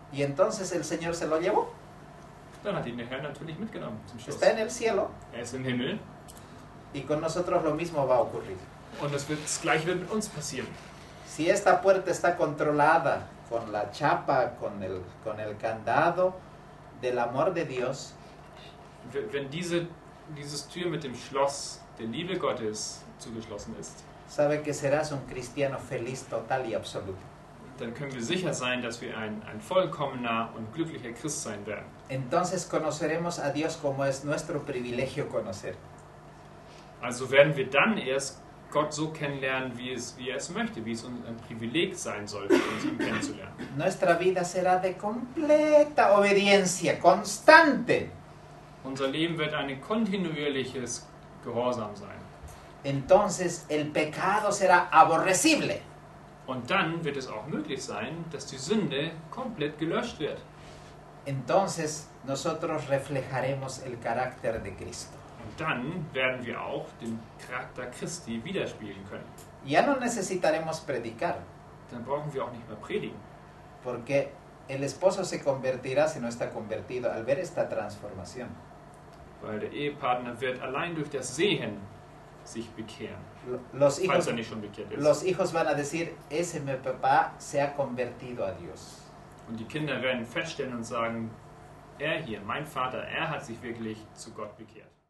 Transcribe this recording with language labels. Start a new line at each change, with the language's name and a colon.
Spanish: Y entonces el Señor se lo llevó.
German: Dann hat ihn der Herr natürlich mitgenommen zum Schluss.
Spanish: Está en el cielo.
German: Er ist im Himmel
Spanish: Y con nosotros lo mismo va a ocurrir.
German: und das Gleiche wird mit uns passieren.
Spanish: Si esta puerta está controlada con la chapa, con el candado del amor de Dios,
German: Wenn dieses Tür mit dem Schloss der Liebe Gottes zugeschlossen ist,
Spanish: sabe que serás un cristiano feliz total y absoluto.
German: dann können wir sicher sein, dass wir ein vollkommener und glücklicher Christ sein werden.
Spanish: Entonces conoceremos a Dios como es nuestro privilegio conocer.
German: Also werden wir dann erst Gott so kennenlernen, wie er es möchte, wie es ein Privileg sein soll, für uns ihn kennenzulernen.
Spanish: Nuestra vida será de completa obediencia, constante.
German: Unser Leben wird ein kontinuierliches Gehorsam sein.
Spanish: Entonces el pecado será aborrecible.
German: Und dann wird es auch möglich sein, dass die Sünde komplett gelöscht wird.
Spanish: Entonces nosotros reflejaremos el carácter de Cristo.
German: Und dann werden wir auch den Charakter Christi widerspiegeln können.
Spanish: Ya no necesitaremos predicar,
German: Dann brauchen wir auch nicht mehr predigen.
Spanish: porque el esposo se convertirá, si no está convertido, al ver esta transformación.
German: Weil der Ehepartner wird allein durch das Sehen sich bekehren,
Spanish: Los
German: falls
Spanish: hijos,
German: er nicht schon bekehrt ist.
Spanish: los hijos van a decir, ese mi papá se ha convertido a Dios.
German: Und die Kinder werden feststellen und sagen, er hier, mein Vater, er hat sich wirklich zu Gott bekehrt.